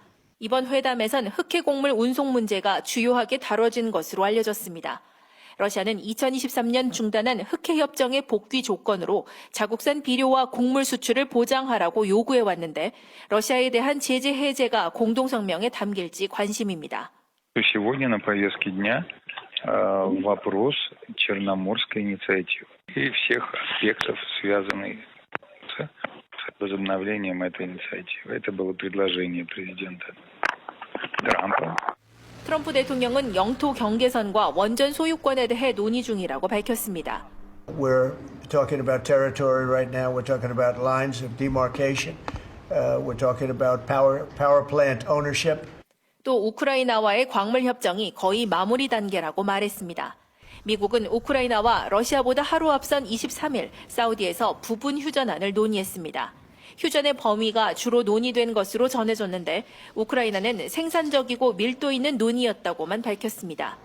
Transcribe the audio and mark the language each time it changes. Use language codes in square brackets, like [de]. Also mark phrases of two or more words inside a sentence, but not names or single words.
[ko] 이번 회담에선 흑해 곡물 운송 문제가 주요하게 다뤄진 것으로 알려졌습니다. 러시아는 2023년 중단한 흑해 협정의 복귀 조건으로 자국산 비료와 곡물 수출을 보장하라고 요구해왔는데 러시아에 대한 제재 해제가 공동 성명에 담길지 관심입니다. [ru] Сегодня на повестке дня вопрос Черноморской инициативы и всех аспектов, связанных с возобновлением этой инициативы. Это было предложение президента Трампа. [ko] 트럼프 대통령은 영토 경계선과 원전 소유권에 대해 논의 중이라고 밝혔습니다. [en] We're talking about territory right now. We're talking about lines of demarcation. We're talking about power plant ownership. [ko] 또 우크라이나와의 광물 협정이 거의 마무리 단계라고 말했습니다. 미국은 우크라이나와 러시아보다 하루 앞선 23일 사우디에서 부분 휴전안을 논의했습니다. 휴전의 범위가 주로 논의된 것으로 전해졌는데 우크라이나는 생산적이고 밀도 있는 논의였다고만 밝혔습니다.